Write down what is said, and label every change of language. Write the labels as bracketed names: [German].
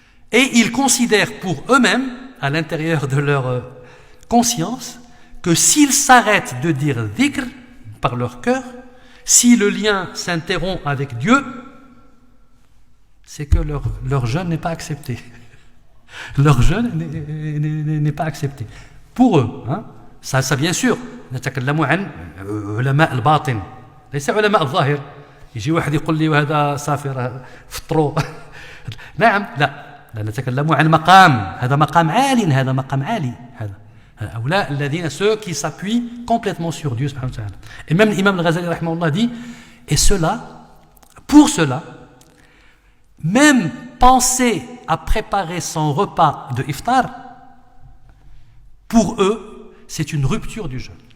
[French] Et ils considèrent pour eux-mêmes, à l'intérieur de leur conscience, que s'ils s'arrêtent de dire dhikr par leur cœur, si le lien s'interrompt avec Dieu, c'est que leur jeûne n'est pas accepté. Leur jeûne n'est pas accepté. Pour eux, ça bien sûr, [Arabic] نتكلم عن علماء الباطن ليس علماء الظاهر. يجي واحد يقول لي وهذا صافي فطروا. نعم، لا نتكلم عن مقام، هذا مقام عال، هذا مقام عالي. هؤلاء الذين [French] ceux qui s'appuient complètement sur Dieu subhanahu wa ta'ala. Et même l'imam al-Ghazali rahimahullah dit, et cela, pour cela, même penser à préparer son repas de iftar, pour eux, c'est une rupture du jeûne.